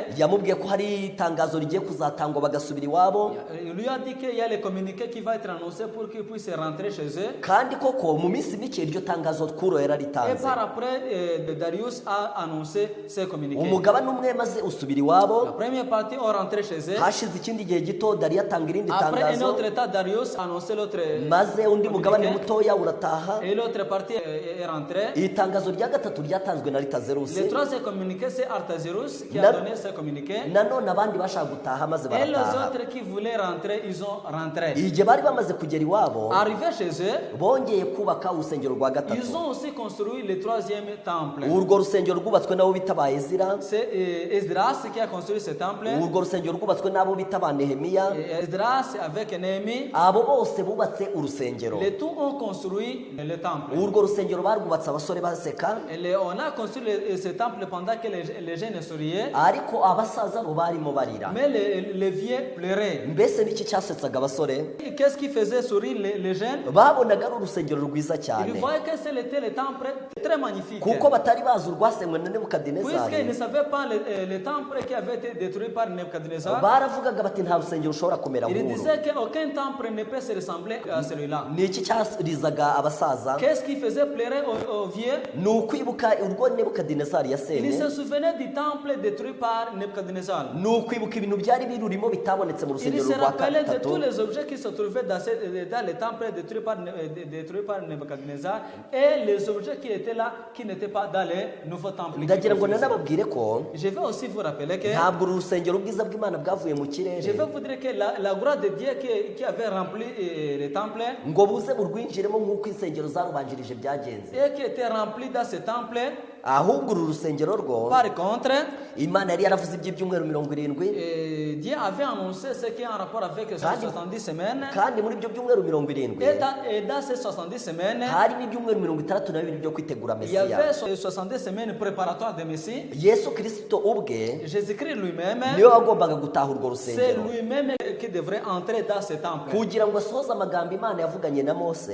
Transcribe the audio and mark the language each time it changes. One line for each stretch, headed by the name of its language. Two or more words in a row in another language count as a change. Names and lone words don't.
Kinyarwanda: yamubwiye ko hari itangazo rigiye kuzatangwa bagasubira iwabo,
French: Il lui a dit qu'il y a le communiqué qui va être annoncé pour qu'ils puissent rentrer chez eux.
Kinyarwanda: kandi koko mu minsi mike iryo tangazo Kuro Et yararitanze.
French: par après, Darius a annoncé ce communiqué.
Kinyarwanda: Umugabane umwe maze usubira La iwabo,
French: première partie ont rentré chez eux.
Kinyarwanda: hashize ikindi gihe gito Dariyo atanga irindi
French: Après un
Kinyarwanda: tangazo,
French: autre état, Darius a annoncé l'autre
Kinyarwanda: maze undi mugabane communiqué. mutoya urataha.
French: Et l'autre partie est rentrée.
Kinyarwanda: Iri tangazo rya gatatu ryatanzwe na Ritazerusi,
French: Le troisième communiqué, c'est Artaxerxes qui
Kinyarwanda: Na-
French: a donné ce communiqué.
Kinyarwanda: nanone abandi bashaka gutaha maze
French: Et les
Kinyarwanda: barataha.
French: autres qui voulaient rentrer, ils ont rentré.
Kinyarwanda: Igihe bari bamaze kugera iwabo,
French: Arrivés chez eux,
Kinyarwanda: bongeye kubaka urusengero rwa gatatu.
French: ils ont aussi construit le troisième temple.
Kinyarwanda: Urwo rusengero rwubatswe nabo bita ba Ezira.
French: C'est Esdras qui a construit ce temple.
Kinyarwanda: Urwo rusengero urusengero rwubatswe n'abo bita ba Nehemiya,
French: et Esdras avec Néhémie,
Kinyarwanda: abo bose bubatse urusengero.
French: les tous ont construit le temple.
Kinyarwanda: Urwo rusengero barwubatse abasore baseka,
French: On a construit ce temple pendant que les jeunes souriaient,
Kinyarwanda: ariko abasaza bo barimo barira.
French: mais les vieux pleuraient.
Kinyarwanda: Mbese niki cyasetsaga abasore?
French: Qu'est-ce qui faisait sourire les jeunes?
Kinyarwanda: Babonaga ari urusengero rwiza Ils cyane,
French: voyaient que c'était le temple très magnifique.
Kinyarwanda: kuko batari bazi urwasenywe na
French: Puisqu'ils ne Nebukadinezari. savaient pas le temple qui avait été détruit par Nebuchadnezzar,
Kinyarwanda: Baravugaga bati nta rusengero rushobora kumera ils nk'uru.
French: disaient qu'aucun temple ne peut se ressembler à celui-là.
Kinyarwanda: Niki cyarizaga abasaza?
French: Qu'est-ce qui faisait pleurer aux vieux?
Kinyarwanda: Ni ukwibuka urwo Nebukadinezari Ils yasenye,
French: se souvenaient du temple détruit par Nebuchadnezzar.
Kinyarwanda: ni ukwibuka ibintu byari birurimo bitabonetse mu Ils rusengero se rwa
French: rappelaient de
Kinyarwanda: gatatu.
French: tous les objets qui se trouvaient dans le temple détruit par Nebuchadnezzar et les objets qui étaient là, qui n'étaient pas dans le nouveau temple.
Kinyarwanda: Ndagira ngo nanababwire ko
French: Je vais aussi vous rappeler que
Kinyarwanda: ntabwo uru rusengero ubwiza bw'Imana bwavuye mu
French: je vais
Kinyarwanda: kirere
French: vous dire que la gloire de Dieu qui avait rempli le temple
Kinyarwanda: ngo buze burwinjiremo nk'uko insengero zarubanjirije byagenze,
French: et qui était rempli dans ce temple.
Kinyarwanda: ahubwo uru rusengero rwo
French: Par contre,
Kinyarwanda: Imana yari yaravuze iby'ibyumweru 70,
French: Dieu avait annoncé ce qui est en rapport avec ces 70 semaines.
Kinyarwanda: kandi muri ibyo byumweru 70
French: Et dans ces 70 semaines,
Kinyarwanda: harimo ibyumweru 62 byo kwitegura
French: il y Mesiya. avait 70 semaines préparatoires de Messie.
Kinyarwanda: Yesu Kristo ubwe
French: Jésus-Christ lui-même,
Kinyarwanda: niwe wagombaga gutaha urwo c'est rusengero
French: lui-même qui devrait entrer dans ce temple.
Kinyarwanda: kugira ngo asohoze amagambo Imana yavuganye na Mose,